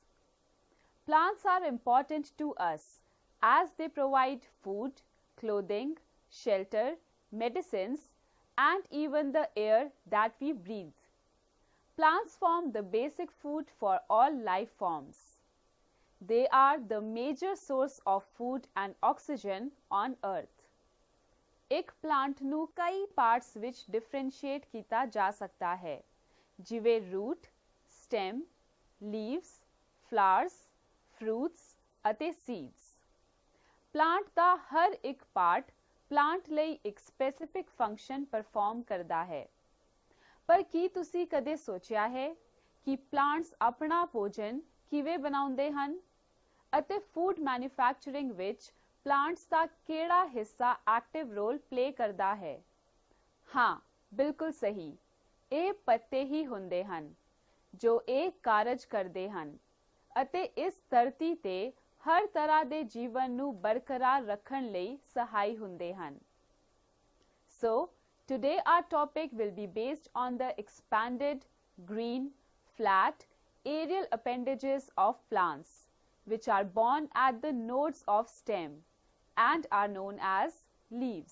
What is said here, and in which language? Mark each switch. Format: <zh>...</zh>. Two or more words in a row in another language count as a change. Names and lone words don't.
<en>Plants are important to us as they provide food, clothing, shelter, medicines, and even the air that we breathe. Plants form the basic food for all life forms. They are the major source of food and oxygen on earth.</en> <pa>ਇੱਕ plant ਨੂੰ ਕਈ parts ਵਿੱਚ differentiate ਕੀਤਾ ਜਾ ਸਕਦਾ ਹੈ, ਜਿਵੇਂ</pa> <en>root, stem, leaves, flowers, fruits</en> <pa>ਅਤੇ seeds. Plant ਦਾ ਹਰ ਇੱਕ part plant ਲਈ ਇੱਕ</pa> <en>specific function perform</en> <pa>ਕਰਦਾ ਹੈ. ਪਰ ਕੀ ਤੁਸੀਂ ਕਦੇ ਸੋਚਿਆ ਹੈ ਕਿ plants ਆਪਣਾ ਭੋਜਨ ਕਿਵੇਂ ਬਣਾਉਂਦੇ ਹਨ? ਅਤੇ</pa> <en>food manufacturing</en> <pa>ਵਿੱਚ ਪਲਾਂਟਸ ਦਾ ਕਿਹੜਾ ਹਿੱਸਾ</pa> <en>active role play</en> <pa>ਕਰਦਾ ਹੈ? ਹਾਂ, ਬਿਲਕੁਲ ਸਹੀ। ਇਹ ਪੱਤੇ ਹੀ ਹੁੰਦੇ ਹਨ ਜੋ ਇਹ ਕਾਰਜ ਕਰਦੇ ਹਨ ਅਤੇ ਇਸ ਧਰਤੀ ਤੇ ਹਰ ਤਰ੍ਹਾਂ ਦੇ ਜੀਵਨ ਨੂੰ ਬਰਕਰਾਰ ਰੱਖਣ ਲਈ ਸਹਾਈ ਹੁੰਦੇ ਹਨ।</pa> <en>So, today our topic will be based on the expanded, green, flat, aerial appendages of plants, which are born at the nodes of stem and are known as leaves.</en>